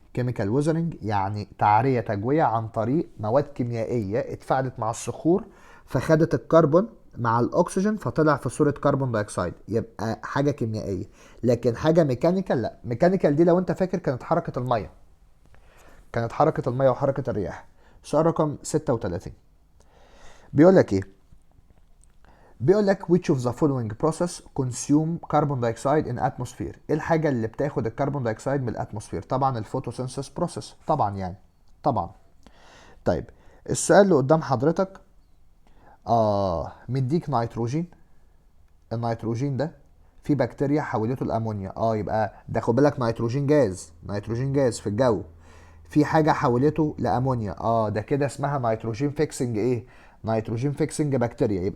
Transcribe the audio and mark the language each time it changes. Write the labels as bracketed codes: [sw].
[ar] كيميكال ويزرنج يعني تعريه تجويه عن طريق مواد كيميائيه اتفاعلت مع الصخور فخدت الكربون مع الاكسجين فطلع في صوره كربون دايوكسيد، يبقى حاجه كيميائيه. لكن حاجه ميكانيكال لا. ميكانيكال دي لو انت فاكر كانت حركه الميه، كانت حركه الميه وحركه الرياح. سؤال رقم 36 بيقول لك ايه؟ بيقول لك [en] which of the following process consume carbon dioxide in atmosphere. [ar] ايه الحاجة اللي بتاخد الكربون دايوكسيد من الاتموسفير؟ طبعا الفوتوسينثيس بروسيس، طبعا يعني طبعا. طيب السؤال اللي قدام حضرتك مديك نيتروجين. النيتروجين ده في بكتيريا حولته لامونيا، يبقى ده خد بالك نيتروجين جاز، نيتروجين جاز في الجو، في حاجه حولته لامونيا، ده كده اسمها نيتروجين فيكسنج ايه؟ نيتروجين فيكسنج بكتيريا.